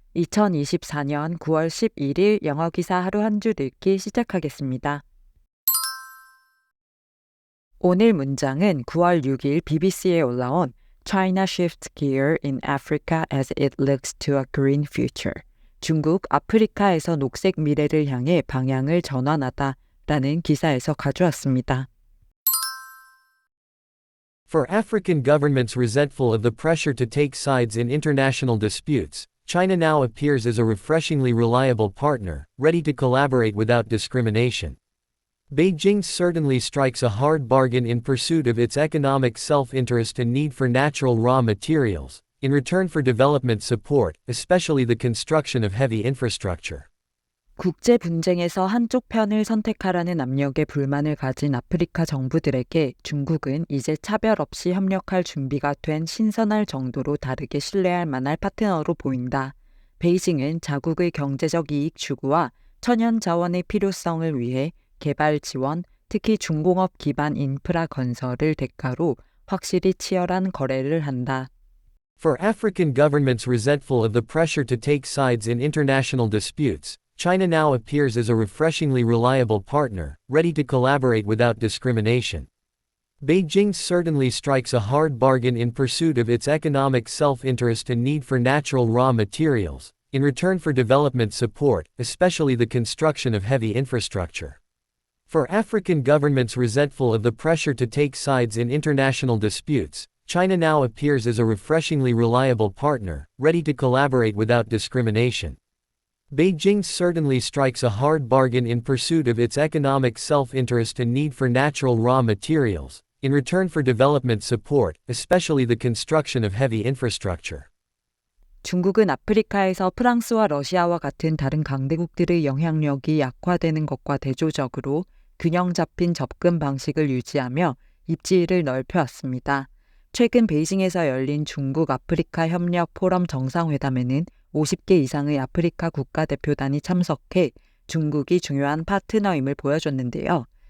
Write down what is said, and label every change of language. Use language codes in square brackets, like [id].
[ko] 2024년 9월 11일 영어 기사 하루 한 줄 읽기 시작하겠습니다. 오늘 문장은 9월 6일 BBC에 올라온 [en] China shifts gear in Africa as it looks to a green future. [ko] 중국 아프리카에서 녹색 미래를 향해 방향을 전환하다라는 기사에서 가져왔습니다. [en] For African governments resentful of the pressure to take sides in international disputes, China now appears as a refreshingly reliable partner, ready to collaborate without discrimination. Beijing certainly strikes a hard bargain in pursuit of its economic self-interest and need for natural raw materials, in return for development support, especially the construction of heavy infrastructure. [ko] 국제 분쟁에서 한쪽 편을 선택하라는 압력에 불만을 가진 아프리카 정부들에게 중국은 이제 차별 없이 협력할 준비가 된 신선할 정도로 다르게 신뢰할 만할 파트너로 보인다. 베이징은 자국의 경제적 이익 추구와 천연 자원의 필요성을 위해 개발 지원, 특히 중공업 기반 인프라 건설을 대가로 확실히 치열한 거래를 한다. [en] For African governments resentful of the pressure to take sides in international disputes, China now appears as a refreshingly reliable partner, ready to collaborate without discrimination. Beijing certainly strikes a hard bargain in pursuit of its economic self-interest and need for natural raw materials, in return for development support, especially the construction of heavy infrastructure. For African governments resentful of the pressure to take sides in international disputes, China now appears as a refreshingly reliable partner, ready to collaborate without discrimination. Beijing certainly strikes a hard bargain in pursuit of its economic self-interest and need for natural raw materials, in return for development support, especially the construction of heavy infrastructure. [ko] 중국은 아프리카에서 프랑스와 러시아와 같은 다른 강대국들의 영향력이 약화되는 것과 대조적으로 균형 잡힌 접근 방식을 유지하며 입지를 넓혀왔습니다. 최근 베이징에서 열린 중국 아프리카 협력 포럼 정상회담에는 50개 이상의 아프리카 국가대표단이 참석해 중국이 중요한 파트너임을 보여줬는데요.